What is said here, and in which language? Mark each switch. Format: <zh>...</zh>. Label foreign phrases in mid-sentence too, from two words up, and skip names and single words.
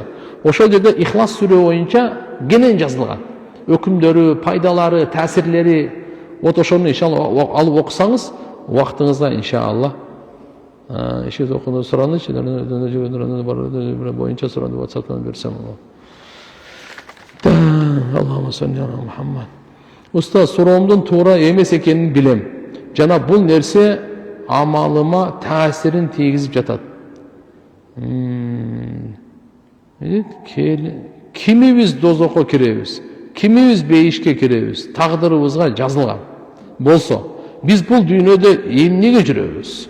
<ky>Ошол жерде Ихлас сүрө боюнча кенен жазылган. Өкүмдөрү, пайдалары, таасирлери, ошону иншалла алып окусаңыз, убактыңызга иншалла. Иши окуну суранычы, боюнча суранды WhatsApp-тан берсем болот.</ky> <ar>اللهم صل على محمد.</ar> <ky>Устаз, суроомдун туура эмес экенин билем. Жана бул нерсе амалыма таасирин тийгизип жатат. Кимибиз дозокко киребиз, кимибиз бейишке киребиз, тагдырыбызга жазылган болсо, биз бул дүйнөдө эмнеге жүрөбүз?</ky>